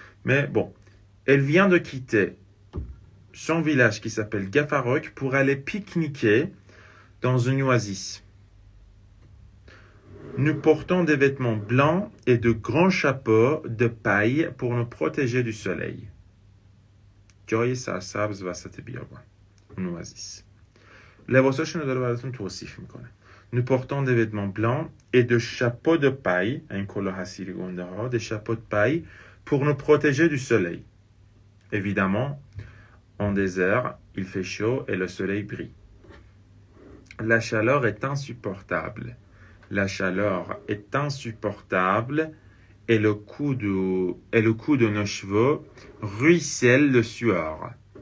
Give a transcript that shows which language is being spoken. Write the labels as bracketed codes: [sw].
[fr] Mais bon, elle vient de quitter son village qui s'appelle Gafarok pour aller pique-niquer dans une oasis. Nous portons des vêtements blancs et de grands chapeaux de paille pour nous protéger du soleil. [fa] جای سرسبز وسط بیابان. Une oasis. لباساشون رو داره براتون توصیف میکنه. [fr] Nous portons des vêtements blancs et de chapeaux de paille, این کلاه حصیری گنده ها, des chapeaux de paille pour nous protéger du soleil. Évidemment, en désert, il fait chaud et le soleil brille. La chaleur est insupportable. La chaleur est insupportable et le cou de nos cheveux ruisselle de sueur.